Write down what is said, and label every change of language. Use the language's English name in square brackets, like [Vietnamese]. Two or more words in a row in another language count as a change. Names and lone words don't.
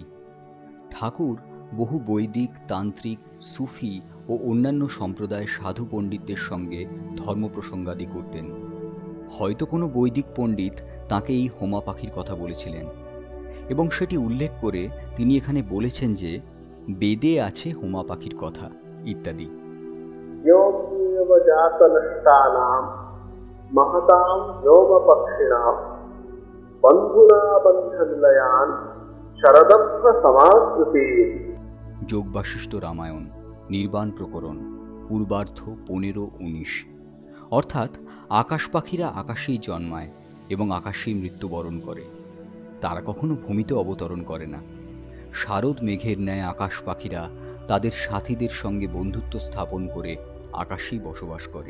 [Bangla] ঠাকুর বহু বৈদিক, তান্ত্রিক, সুফি ও অন্যান্য সম্প্রদায়ের সাধু পণ্ডিতদের সঙ্গে ধর্ম প্রসঙ্গাদি করতেন। হয়তো কোনো বৈদিক পণ্ডিত তাঁকে এই হোমা পাখির কথা বলেছিলেন, এবং সেটি উল্লেখ করে তিনি এখানে বলেছেন যে বেদে আছে হোমা পাখির কথা ইত্যাদি। [Sanskrit] महतां व्योमपक्षिणां बन्धुना बन्धनिलयान् शरदत्व समाकृति। [Bangla] যোগ বাশিষ্ঠ রামায়ণ, নির্বাণ প্রকরণ, পূর্বার্ধ 15-19। অর্থাৎ আকাশ পাখিরা আকাশেই জন্মায় এবং আকাশেই মৃত্যুবরণ করে, তারা কখনো ভূমিতে অবতরণ করে না। শারদ মেঘের ন্যায় আকাশ পাখিরা তাদের সাথীদের সঙ্গে বন্ধুত্ব স্থাপন করে আকাশেই বসবাস করে।